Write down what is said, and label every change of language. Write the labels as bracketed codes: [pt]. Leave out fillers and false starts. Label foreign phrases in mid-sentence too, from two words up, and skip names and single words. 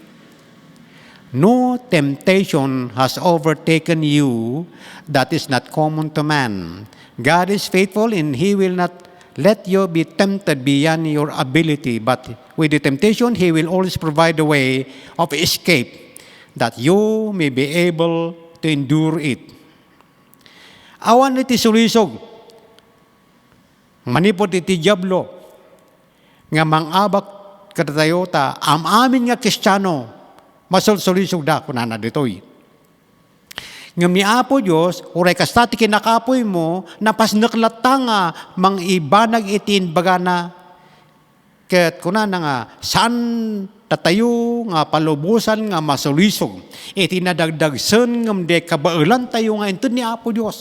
[en] No temptation has overtaken you that is not common to man. God is faithful and He will not let you be tempted beyond your ability, but with the temptation, He will always provide a way of escape that you may be able to endure it. [ilo] Awan iti sulisog, manipot iti diablo, nga mangabak kada tayo ta, amin nga Kristiyano, masulsulisog da, kunana ditoy. Nga mi Apo Diyos, uray kastati kinakapoy mo, napasnaklata nga, mang ibanag itin bagana, ket kunana nga, saan tatayo nga palubusan nga masulisog, itinadagdagsen ngam de kabailan tayo nga intud ni Apo Diyos.